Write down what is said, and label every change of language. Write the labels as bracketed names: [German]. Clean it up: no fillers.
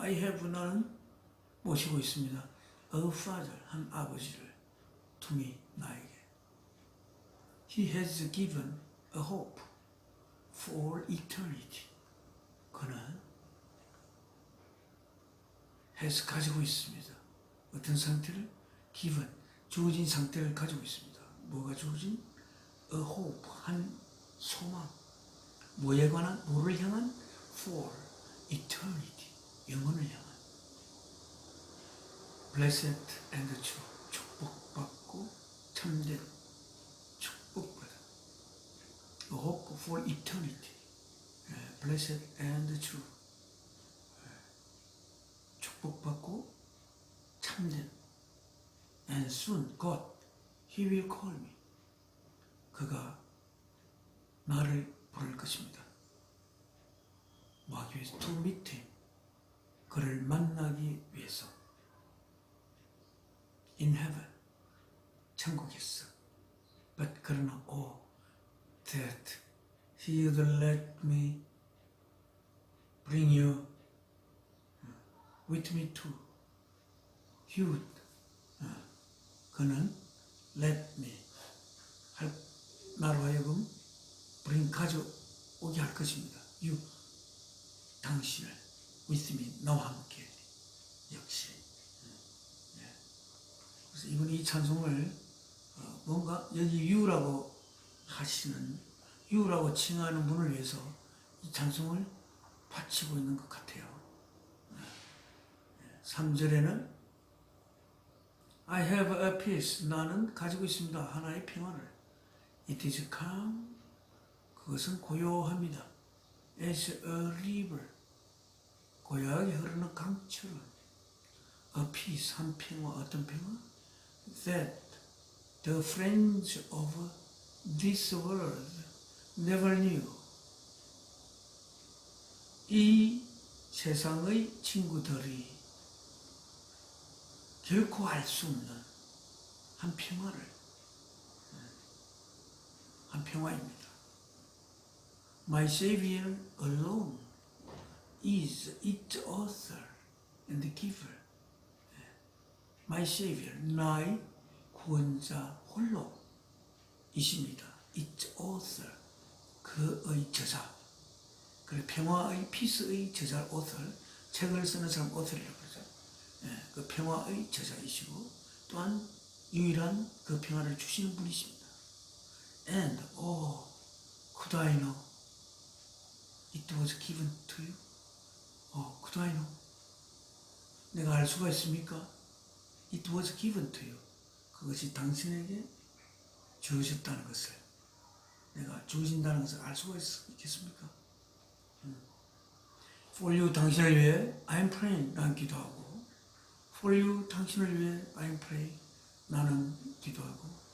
[English] I have, [Korean] 나는 모시고 있습니다. [English] A father, [Korean] 한 아버지를 [English] to me, [Korean] 나에게. [English] He has given a hope for eternity. [Korean] 그는 has 가지고 있습니다. 어떤 상태를? given, 주어진 상태를 가지고 있습니다. 뭐가 주어진? [English] A hope, [Korean] 한 소망. 뭐에 관한? 뭐를 향한? [English] For eternity, [Korean] 영원을 향한. [English] Blessed and true, [Korean] 축복받고 참된 축복받은. [English] A hope for eternity, blessed and true, [Korean] 축복받고 참된. [English] And soon God, He will call me. [Korean] 그가 나를 부를 것입니다. 뭐하기 위해서? [English] To meet him. [Korean] 그를 만나기 위해서. [English] In heaven. [Korean] 천국에서. [English] But [Korean] 그러나 [English] that he would let me bring you with me too. He would. 그는 let me. [Korean] 나로 하여금 bring 가져오게 할 것입니다. [English] You. [Korean] 당신을 [English] with me, [Korean] 나와 함께. 역시. 그래서 이번 이 찬송을 뭔가 여기 you라고 하시는, you라고 칭하는 분을 위해서 이 찬송을 바치고 있는 것 같아요. [English] 3절에는 I have a peace. [Korean] 나는 가지고 있습니다. 하나의 평화를. [English] It is calm. [Korean] 그것은 고요합니다. [English] As a river. [Korean] 고요하게 흐르는 강처럼. [English] A peace. [Korean] 한 평화. 어떤 평화? [English] That the friends of this world never knew. [Korean] 이 세상의 친구들이 결코 알 수 없는 한 평화를. 한 평화입니다. [English] My Savior alone is its author and giver. My Savior, [Korean] 나의 구원자 홀로 이십니다. its author, 그의 저자. 그 평화의 피스의 저자 author, 책을 쓰는 사람 author이라고 그러죠. 그 평화의 저자이시고 또한 유일한 그 평화를 주시는 분이십니다. [English] And could I know it was given to you? could I know? [Korean] 내가 알 수가 있습니까? [English] It was given to you. [Korean] 그것이 당신에게 주어졌다는 것을, 내가 주어진다는 것을 알 수가 있겠습니까? [English] For you, [Korean] 당신을 위해 [English] I'm praying, [Korean] 난 기도하고. [English] For you, 당신을 위해 I'm praying, [Korean] 나는 기도하고.